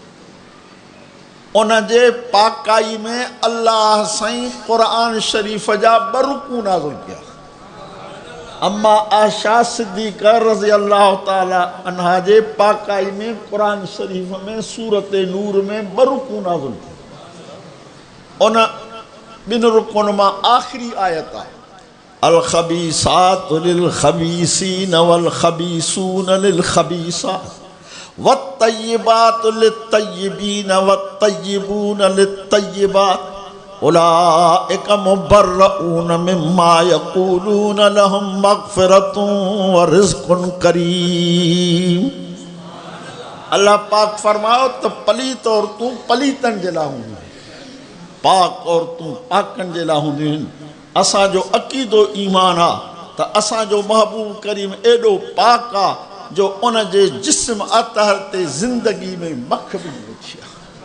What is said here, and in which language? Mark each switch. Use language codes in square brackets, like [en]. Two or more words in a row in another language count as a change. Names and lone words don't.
[sd] उन जे पाकाई में अल्लाह साईं क़ुरान शरीफ़ जा 2 रुकू नाज़िल कया। अम्मा आशा सिद्दीक़ा [ar] رضي الله تعالى عنها [sd] जे पाकाई में क़ुरान शरीफ़ में सूरत नूर में 2 रुकू नाज़िल थिया। उन 2 रुकुनि मां आख़िरी आयत आहे [ar] الخبيثات للخبيثين والخبيثون للخبيثات والطيبات للطيبين والطيبون للطيبات أولئك مبرءون مما يقولون لهم مغفرة ورزق كريم. [sd] अल्लाह पाक फरमाओ त पलीत औरतूं पलीतनि जे लाइ हूंदियूं, पाक औरतूं पाकनि जे लाइ हूंदियूं आहिनि। असांजो अक़ीदो ईमान आहे त असांजो महबूब करीम एॾो पाक आहे जो उन जे जिस्म अतहर ते ज़िंदगी में मख बि न विछी आहे।